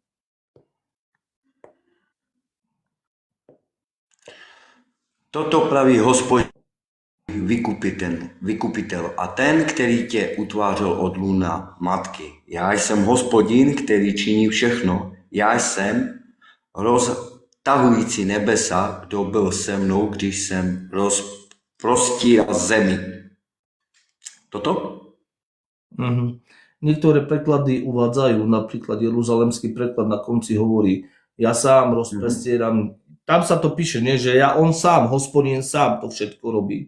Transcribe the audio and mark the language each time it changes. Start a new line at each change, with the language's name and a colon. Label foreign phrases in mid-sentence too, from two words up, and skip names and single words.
Czech: Toto praví Hospodin, vykupitel a ten, který tě utvářel od lůna matky. Já jsem Hospodin, který činí všechno. Já jsem roztahující nebesa, kdo byl se mnou, když jsem rozprostíral zemi. Toto? Mhm.
Slovak: Niektoré preklady uvádzajú, napríklad jeruzalemský preklad na konci hovorí, ja sám rozprestieram, tam sa to píše, nie, že on sám, Hospodin sám to všetko robí.